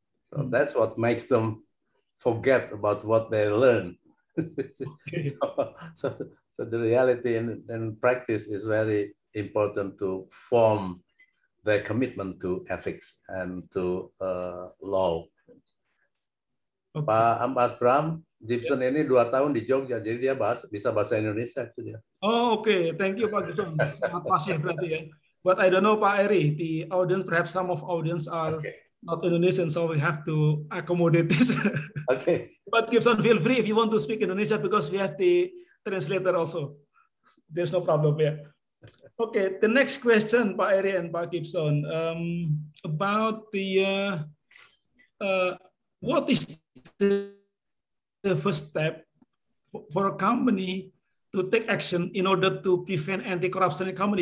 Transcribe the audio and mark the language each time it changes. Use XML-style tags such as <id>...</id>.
<en>So that's what makes them forget about what they learn. Okay. So the reality and practice is very important to form their commitment to ethics and to law. Okay.</en> <id>Pak Mas Bram, Gibson ini 2 tahun di Jogja, jadi dia bisa bahasa Indonesia itu dia.</id> <en>Oh, okay. Thank you, Pak Gibson.</en> <id>Sangat fasih berarti ya.</id> <en>But I don't know, Pak Eri, the audience, perhaps some of audience are not Indonesian, so we have to accommodate this. Okay. But Gibson, feel free if you want to speak Indonesia, because we have the translator also. There's no problem here. Okay, the next question, Pak Eri and Pak Gibson, about the what is the first step for a company to take action in order to prevent anti-corruption in a company?</en>